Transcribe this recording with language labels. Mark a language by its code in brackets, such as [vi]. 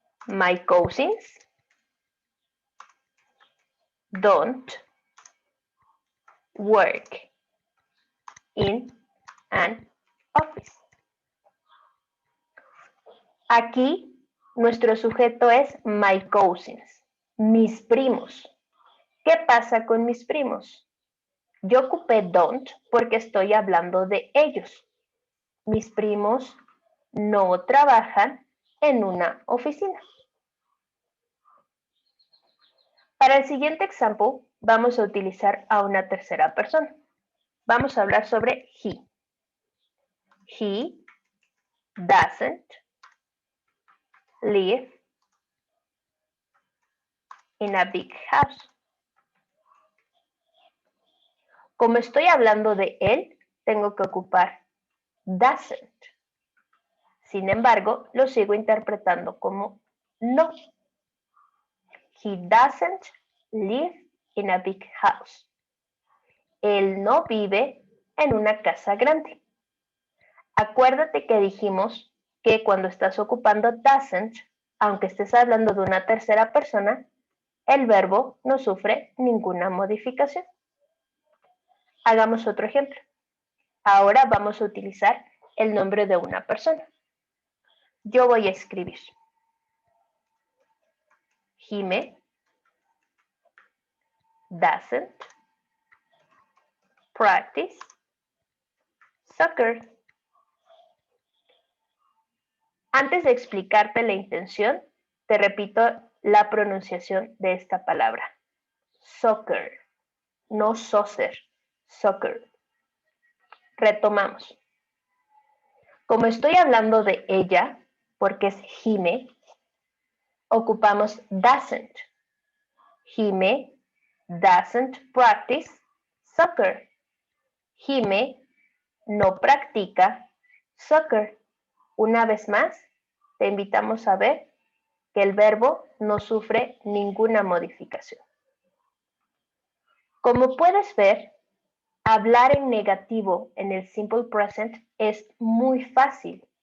[en] My cousins don't work in an office. [es] Aquí nuestro sujeto es [en] my cousins, [es] mis primos. ¿Qué pasa con mis primos? Yo ocupé [en] don't [es] porque estoy hablando de ellos. Mis primos no trabajan en una oficina. Para el siguiente ejemplo, vamos a utilizar a una tercera persona. Vamos a hablar sobre [en] he. He doesn't live in a big house. [es] Como estoy hablando de él, tengo que ocupar [en] doesn't. [es] Sin embargo, lo sigo interpretando como no. [en] He doesn't live in a big house. [es] Él no vive en una casa grande. Acuérdate que dijimos que cuando estás ocupando [en] doesn't, [es] aunque estés hablando de una tercera persona, el verbo no sufre ninguna modificación. Hagamos otro ejemplo. Ahora vamos a utilizar el nombre de una persona. yo voy a escribir. [en] Jime doesn't practice soccer. [es] Antes de explicarte la intención, te repito la pronunciación de esta palabra. [en] Soccer, [es] no [en] saucer, soccer. [es] Retomamos. Como estoy hablando de ella, porque es Jime, ocupamos [en] doesn't. Jime doesn't practice soccer. [es] Jime no practica soccer. Una vez más, te invitamos a ver que el verbo no sufre ninguna modificación. Como puedes ver, hablar en negativo en el simple present es muy fácil.